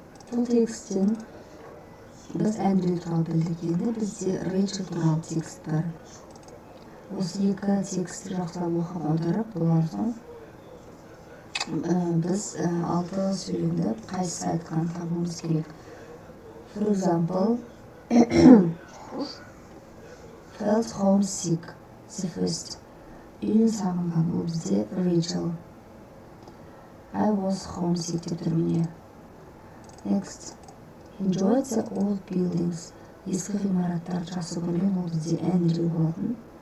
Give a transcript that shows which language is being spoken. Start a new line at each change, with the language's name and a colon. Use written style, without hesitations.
Kazakh: Бұл текстен біз Эндрю туралы білдік, енді бізде Рейчел туралы текст бар. Осы екі текстті жақсылап оқып аударып, болған соң біз алты сөйлемді қайсысы айтқанын табуымыз керек.
English: For example, felt homesick, the first.
Kazakh: Үйін сағынған, ол бізде Rachel.
English: I was homesick
Kazakh: деп тұр міне.
English: Next. Enjoyed the old buildings.
Kazakh: Ескі ғимараттарды жақсы көрген, ол бізде Andrew болатын.